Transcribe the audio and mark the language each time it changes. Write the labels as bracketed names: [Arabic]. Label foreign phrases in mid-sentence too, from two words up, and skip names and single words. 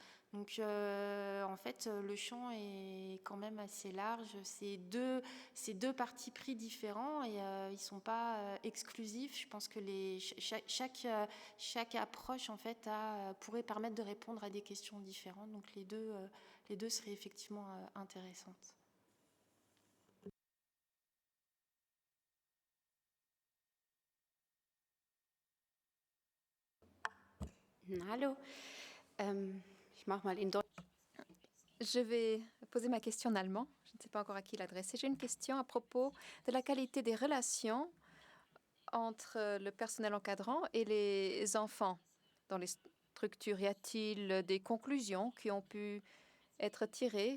[French] Donc, en fait, le champ est quand même assez large. C'est deux partis pris différents et ils ne sont pas exclusifs. Je pense que chaque approche, en fait, pourrait permettre de répondre à des questions différentes. Donc, les deux seraient effectivement intéressantes. [German] Hallo, ich mache mal in Deutsch. [French] Je vais poser ma question en allemand. Je ne sais pas encore à qui l'adresser. J'ai une question à propos de la qualité des relations entre le personnel encadrant et les enfants dans les structures. Y a-t-il des conclusions qui ont pu être tirées?